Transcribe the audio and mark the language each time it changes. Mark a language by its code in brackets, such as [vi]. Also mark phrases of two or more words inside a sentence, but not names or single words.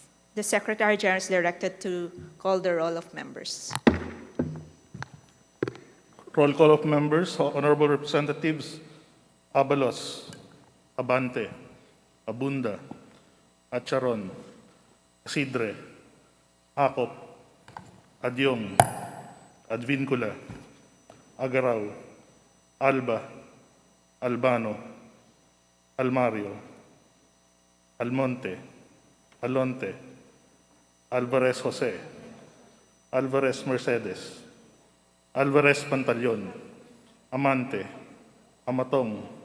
[en] The Secretary General is directed to call the roll of members. Roll call of members, Honorable Representatives Abalos, Abante, Abunda, Acharon, Sidre, Acop, Adyong, Advincula, Agaraw, Alba, Albano, Almario, Almonte, Alonte, Alvarez Jose, Alvarez Mercedes, Alvarez Pantaleon, Amante, Amatong,